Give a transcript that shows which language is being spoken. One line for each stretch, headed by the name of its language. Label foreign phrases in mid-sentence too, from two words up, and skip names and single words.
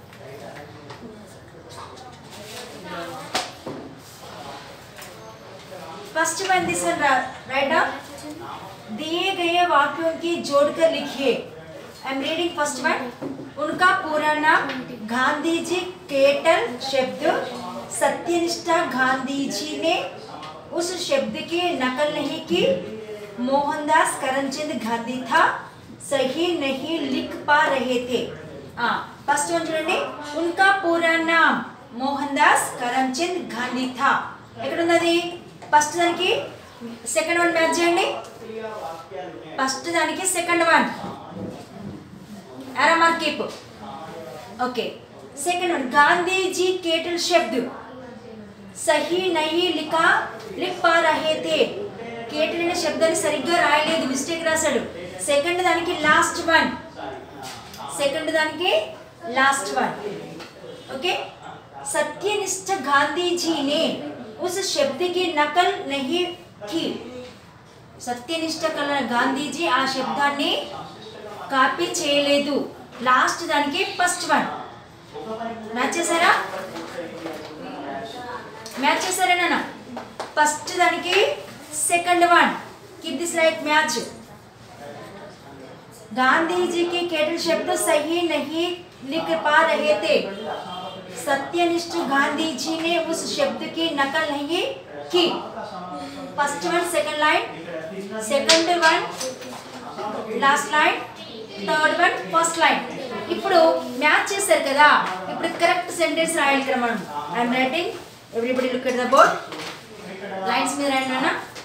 English: First one this one write up.
Hindi: दिए गए वाक्यों की जोड़कर लिखिए.
English: I am reading first one.
Hindi: उनका पूरा नाम गांधी जी केटल शब्द सत्यनिष्ठा गांधी जी ने उस शब्द की नकल नहीं की. मोहनदास करमचंद गांधी था, सही नहीं लिख पा रहे थे.
English: first one చూడండి.
Hindi: उनका पूरा नाम मोहनदास करमचंद गांधी था.
Telugu: ఎక్కడ ఉన్నది? ఫస్ట్ దానికి
English: second one match
Telugu: చేయండి.
English: ఫస్ట్ దానికి second one arrow mark keep.
Hindi: ओके.
English: second one
Hindi: गांधी जी केटल शब्द सही नहीं लिख पा रहे थे.
Telugu: కేటల్ అనే శబ్దాన్ని సరిగ్గా రాయలేదు, మిస్టేక్ రాశాడు. సెకండ్ దానికి
English: last one.
Telugu: ఓకే.
Hindi: सत्यनिष्ठ गांधी जी ने उस शब्द की नकल नहीं की.
Telugu: సత్యనిష్ట గాంధీజీ ఆ శబ్దాన్ని కాపీ చేయలేదు. లాస్ట్ దానికి
English: first one.
Telugu: మ్యాచ్ చేశారా? నాన్న? ఫస్ట్ దానికి
English: second one. keep this like match.
Hindi: गांधी जी के केटल शब्द सही नहीं लिख पा रहे थे. सत्यनिष्ठ गांधी जी ने उस शब्द की नकल नहीं की.
English: first one second line, second one last line, third one first line.
Telugu: ఇప్పుడు మ్యాచ్ చేశారు కదా, ఇప్పుడు
English: correct sentence
Telugu: రాయాలి కదా మనం.
English: I'm writing, everybody look at the board.
Telugu: లైన్స్ మీద రాయండి నాన్న.